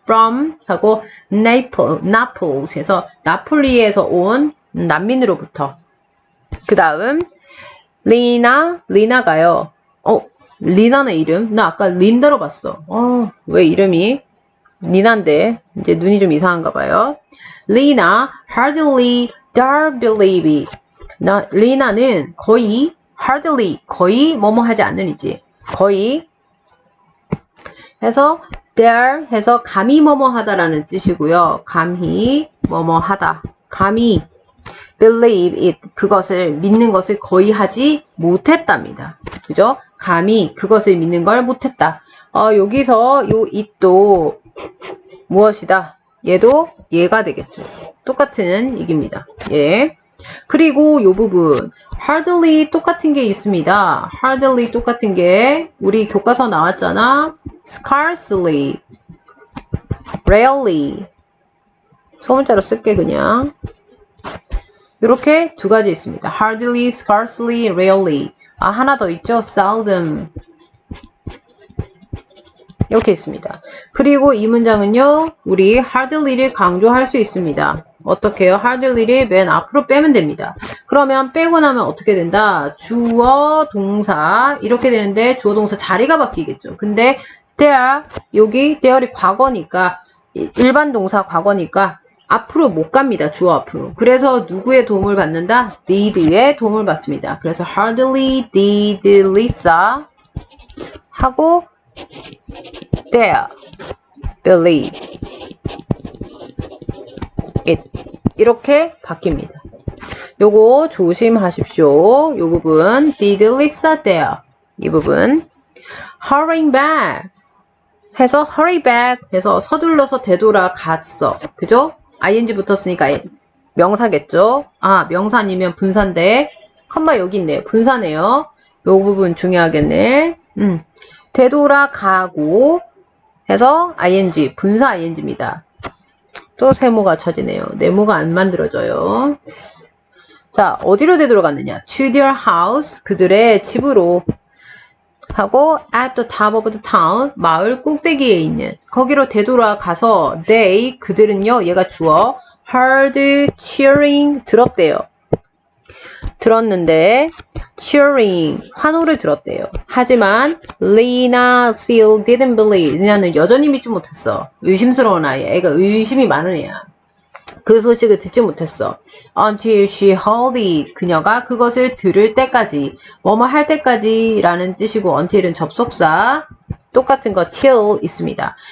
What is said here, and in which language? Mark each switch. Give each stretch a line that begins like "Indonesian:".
Korean: from 하고 Naples 해서 나폴리에서 온 난민으로부터. 그 다음 리나가요. 리나는 이름? 나 아까 린다로 봤어. 왜 이름이 니나인데 이제 눈이 좀 이상한가 봐요.
English: Lina hardly dare believe it.
Korean: 리나는 거의 hardly 거의 뭐뭐 하지 않는이지. 거의 해서 dare 해서 감히 뭐뭐 하다라는 뜻이고요. 감히 뭐뭐 하다. 감히
English: believe it.
Korean: 그것을 믿는 것을 거의 하지 못했답니다. 그죠? 감히 그것을 믿는 걸 못했다. 여기서 요 it도 무엇이다? 얘도 얘가 되겠죠. 똑같은 얘기입니다. 예. 그리고 요 부분 hardly 똑같은 게 있습니다. hardly 똑같은 게 우리 교과서 나왔잖아.
English: scarcely, rarely.
Korean: 소문자로 쓸게 그냥. 이렇게 두 가지 있습니다.
English: hardly, scarcely, rarely.
Korean: 하나 더 있죠. seldom. 이렇게 있습니다. 그리고 이 문장은요. 우리 hardly를 강조할 수 있습니다. 어떻게 해요? hardly를 맨 앞으로 빼면 됩니다. 그러면 빼고 나면 어떻게 된다? 주어, 동사 이렇게 되는데 주어, 동사 자리가 바뀌겠죠. 근데 there, 여기 there이 과거니까 일반 동사 과거니까 앞으로 못 갑니다. 주어 앞으로. 그래서 누구의 도움을 받는다? did의 도움을 받습니다. 그래서
English: hardly did Lisa
Korean: 하고
English: there believe it
Korean: 이렇게 바뀝니다. 요거 조심하십시오. 요 부분 did Lisa there 이 부분
English: hurrying back
Korean: 해서
English: hurry back
Korean: 해서 서둘러서 되돌아갔어. 그죠? ing 붙었으니까 명사겠죠? 명사 아니면 분사인데 컴마 여기 있네요. 분사네요. 요 부분 중요하겠네. 되돌아가고 해서 ing 분사 ing입니다. 또 세모가 쳐지네요. 네모가 안 만들어져요. 자, 어디로 되돌아갔느냐?
English: To their house,
Korean: 그들의 집으로 하고
English: at the top of the town,
Korean: 마을 꼭대기에 있는 거기로 되돌아가서 they, 그들은요, 얘가 주어
English: heard cheering,
Korean: 들었대요. 들었는데 cheering, 환호를 들었대요.
English: 하지만 Lena still didn't believe.
Korean: 리나는 여전히 믿지 못했어. 의심스러운 아이. 애가 의심이 많은 애야. 그 소식을 듣지 못했어.
English: Until she heard it.
Korean: 그녀가 그것을 들을 때까지. 뭐뭐 할 때까지 라는 뜻이고 until은 접속사. 똑같은 거 till 있습니다.